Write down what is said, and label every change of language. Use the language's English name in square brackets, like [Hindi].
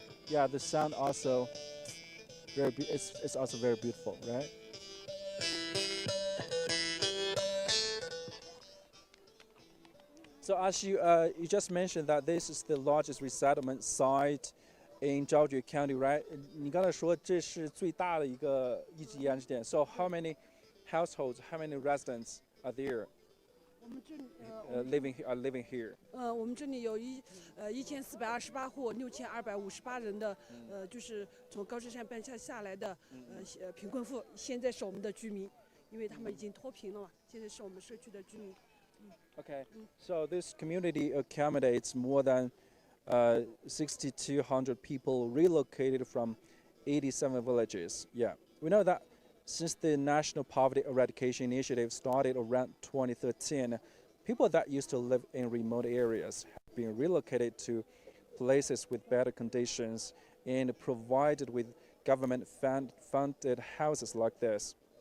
[English] Yeah, the sound also it's also very beautiful, right? So as you just mentioned that this is the largest resettlement site in Zhaojue County, right? [Chinese] 你刚才说这是最大的一个一级安置点。 [English] So how many households, how many residents are there [Chinese] 我们这里 [English] living here? [Chinese] 我们这里有1428户，6258人的就是从高志山搬下来的贫困户，现在是我们的居民，因为他们已经脱贫了嘛，现在是我们社区的居民。 [English] Okay, so this community accommodates more than 6,200 people relocated from 87 villages. Yeah, we know that since the National Poverty Eradication Initiative started around 2013, people that used to live in remote areas have been relocated to places with better conditions and provided with government-funded houses like this.